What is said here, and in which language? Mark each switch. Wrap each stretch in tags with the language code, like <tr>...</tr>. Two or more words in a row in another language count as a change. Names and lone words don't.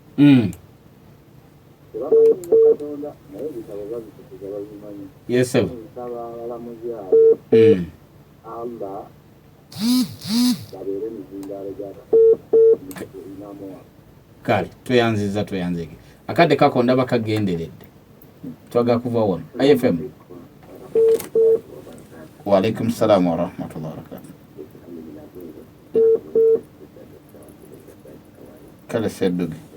<lg>tebamanyi nnyo Katonda naye ebitabo babitukuza babimanyi nsaba abalamuzi abo Allah babeere mizindaalo gy'inamuwa kale tweyanzike akadde kako ndaba kagenderedde twaga kuva wano IFM.</lg> <ar>وعليكم السلام ورحمة الله وبركاته.</ar> <lg>Kale sedduge</lg>